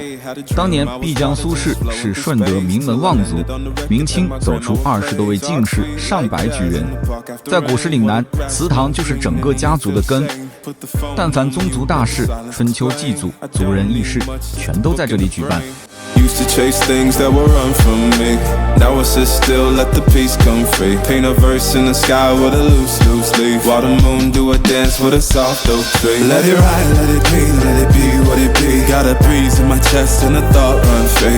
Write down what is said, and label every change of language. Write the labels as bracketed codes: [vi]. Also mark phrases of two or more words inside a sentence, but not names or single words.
[zh] 當年碧江蘇氏是順德名門望族，明清走出20多位進士，上百舉人。在古時嶺南，祠堂就是整個家族的根，但凡宗族大事、春秋祭祖、族人議事，全都在這裡舉辦。 [en] Used to chase things that will run from me. Now I sit still, let the peace come free. Paint a verse in the sky with a loose leaf. While the moon do a dance with a soft oak tree. Let it ride, let it be, let it be what it be. Got a breeze in my chest and a thought run free.